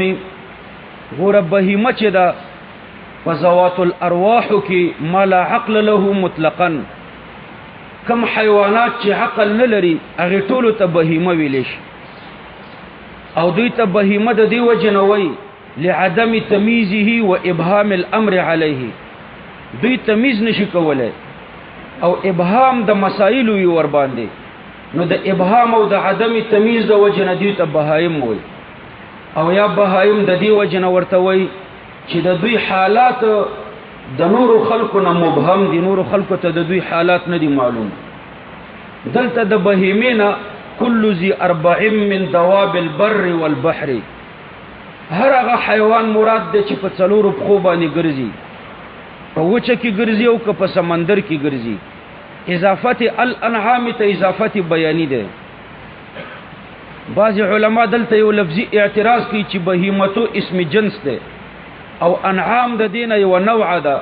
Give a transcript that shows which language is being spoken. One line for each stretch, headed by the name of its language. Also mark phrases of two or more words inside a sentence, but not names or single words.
Pashto: ګوره بهیمه چې دا په
Arabic: ذوات الارواح
Pashto: کې
Arabic: ما لا عقل له مطلقا،
Pashto: کم حیوانات چې عقل نه لري هغه ټول ته بهیمه ویل شي. او دوی ته بهیمه د دی وجه نه وایي
Arabic: لعدم تمیزه و ابهام الامر علیه،
Pashto: دوی تمیز نشي کولای او ابهام د مسائل وی ور باندې. نو د ابهام او د عدم تمیز د وجه نه دوی ته بهایم وایي، او یا بهایم د دی وجه نه ورته وایي چې د دوی حالات د نور خلقو نه مبهم دي، نور خلقو ته د دوی حالات نه دي معلوم. دلته د
Arabic: بهیمینا کل ذی اربع من دواب البر والبحر،
Pashto: هر هغه حیوان مراد دی چې په څلورو پښو باندې ګرځي، په وچه کې ګرځي او که په سمندر کې ګرځي. اضافت الانعام ته اضافت بیانی ده. بعض علما دلته یو لفظي اعتراض کوي چې بهیمتو اسم جنس ده او انعام د دینه یو نوع ده.